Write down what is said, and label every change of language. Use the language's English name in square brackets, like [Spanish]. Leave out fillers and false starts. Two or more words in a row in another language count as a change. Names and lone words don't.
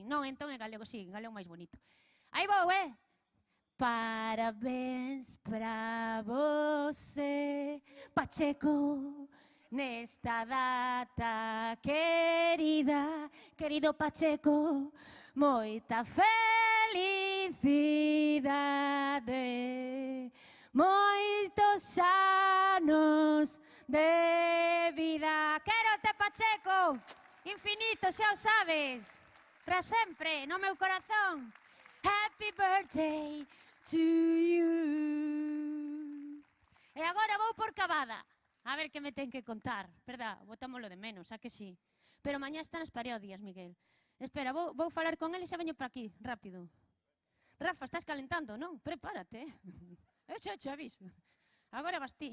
[Galician] Non, entón en galego, sí, en galego máis bonito. Aí vou, [Portuguese] Parabéns pra você, [Galician] Pacheco, nesta data querida, querido Pacheco, moita felicidade, moitos anos de vida. Quérote, Pacheco, infinito, xa o sabes, para sempre, no meu corazón. [English] Happy birthday to you. [Galician] E agora vou por Cavada. A ver que me ten que contar, verdad? Botámoslo de menos, a que sí? Pero mañá están as parodias, Miguel. Espera, vou falar con ele e xa veño para aquí, rápido. Rafa, estás calentando, non? Prepárate. Eu xa aviso. Agora vas ti.